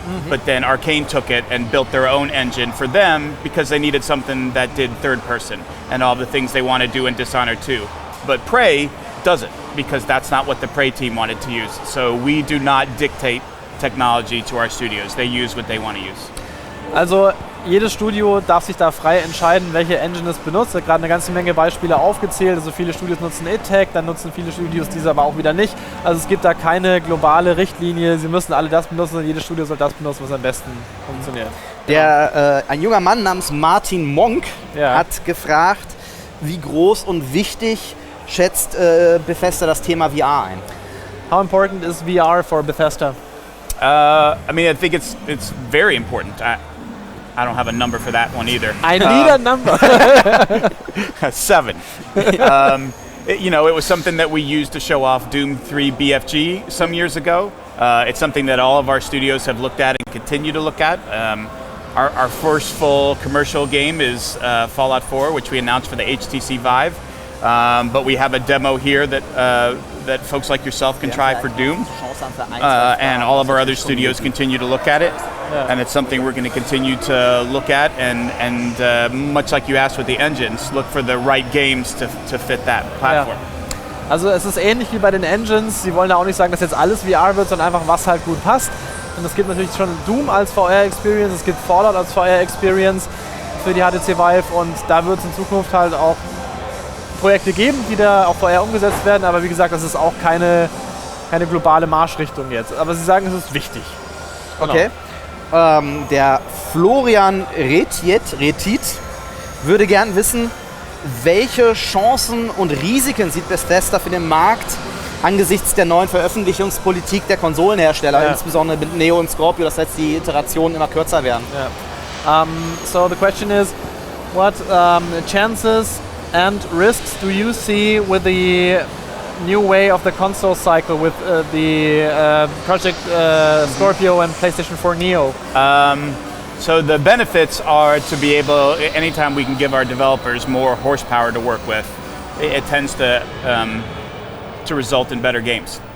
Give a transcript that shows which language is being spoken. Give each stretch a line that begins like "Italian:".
English: But then Arcane took it and built their own engine for them because they needed something that did third person and all the things they want to do in Dishonored 2. But Prey doesn't, because that's not what the Prey team wanted to use. So we do not dictate technology to our studios. They use what they want to use.
German: Also jedes Studio darf sich da frei entscheiden, welche Engine es benutzt. Ich habe gerade eine ganze Menge Beispiele aufgezählt. Also viele Studios nutzen id-Tech, dann nutzen viele Studios diese aber auch wieder nicht. Also es gibt da keine globale Richtlinie. Sie müssen alle das benutzen und jedes Studio soll das benutzen, was am besten funktioniert. Ein junger Mann namens Martin Monk hat gefragt, wie groß und wichtig schätzt Bethesda das Thema VR ein?
English: How important is VR for Bethesda? I mean, I think it's very important. I don't have a number for that one either. I need a number. 7. It was something that we used to show off Doom 3 BFG some years ago. It's something that all of our studios have looked at and continue to look at. Our first full commercial game is Fallout 4, which we announced for the HTC Vive. But we have a demo here that folks like yourself can try for Doom. And all of our other studios continue to look at it. And it's something we're going to continue to look at. And much like you asked with the engines, look for the right games to fit that platform.
German: Ja. Also es ist ähnlich wie bei den Engines. Sie wollen da auch nicht sagen, dass jetzt alles VR wird, sondern einfach was halt gut passt. Und es gibt natürlich schon Doom als VR-Experience, es gibt Fallout als VR-Experience für die HTC Vive und da wird es in Zukunft halt auch Projekte geben, die da auch VR umgesetzt werden, aber wie gesagt, das ist auch keine globale Marschrichtung jetzt. Aber Sie sagen, es ist wichtig. Genau. Okay. Der Florian Retit würde gern wissen, welche Chancen und Risiken sieht Bethesda für den Markt angesichts der neuen Veröffentlichungspolitik der Konsolenhersteller, insbesondere mit Neo und Scorpio, dass jetzt die Iterationen immer kürzer werden.
English: So the question is, what chances and risks do you see with the new way of the console cycle with the Project Scorpio and PlayStation 4 Neo? So the benefits are to be able, anytime we can give our developers more horsepower to work with, it tends to result in better games.